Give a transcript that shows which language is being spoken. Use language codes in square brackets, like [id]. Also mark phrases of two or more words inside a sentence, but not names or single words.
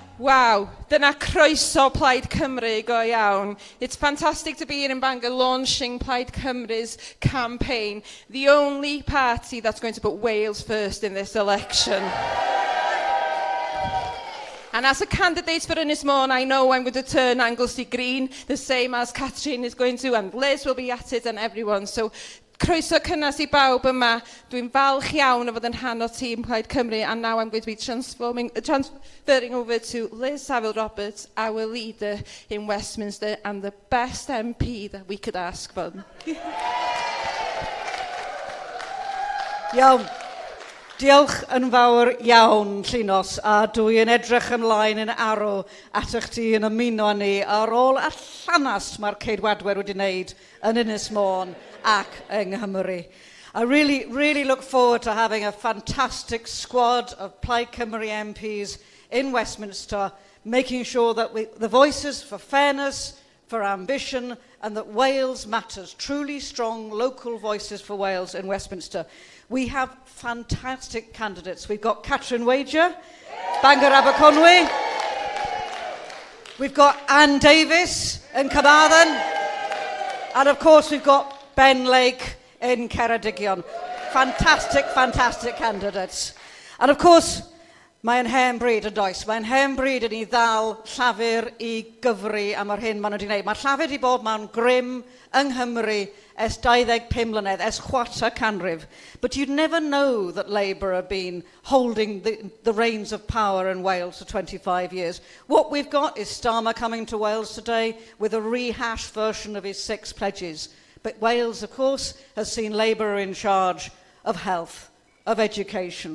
[cy] Wow, dyna croeso Plaid Cymru go iawn. [en] It's fantastic to be here in Bangor launching Plaid Cymru's campaign, the only party that's going to put Wales first in this election. And as a candidate for Ynys Môn, I know I'm going to turn Anglesey green, the same as Catrin is going to, and Liz will be at it, and everyone. So, [cy] croeso cynnes I bawb yma. Dwi'n falch iawn o fod yn rhan o tîm Plaid Cymru, [en] and now I'm going to be transferring over to Liz Saville-Roberts, our leader in Westminster, and the best MP that we could ask for. [cy] Iawn. Diolch yn fawr iawn, Llynos, a dwi yn edrych ymlaen yn arw at eich ti yn ymuno ni ar ôl a llanas mae'r ceidwadwyr wedi wneud yn Ynys Môn ac yng Nghymru. [en] I really look forward to having a fantastic squad of Plaid Cymru MPs in Westminster, making sure that the voices for fairness, for ambition, and that Wales matters, truly strong local voices for Wales in Westminster. We have fantastic candidates. We've got Catrin Wager, Bangor Aberconwy. We've got Anne Davies in Carmarthen. And of course we've got Ben Lake in Ceredigion. Fantastic, fantastic candidates. And of course, [cy] mae'n hen bryd yn does. Mae'n hen bryd yn I ddal llafur I gyfru am yr hyn maen nhw wedi gwneud. Mae'r llafur wedi bod mewn grym yng Nghymru ers 25 mlynedd, ers chwarter canrif. [en] But you'd never know that Labour have been holding the reins of power in Wales for 25 years. What we've got is Starmer coming to Wales today with a rehashed version of his 6 pledges. But Wales, of course, has seen Labour in charge of health, of education.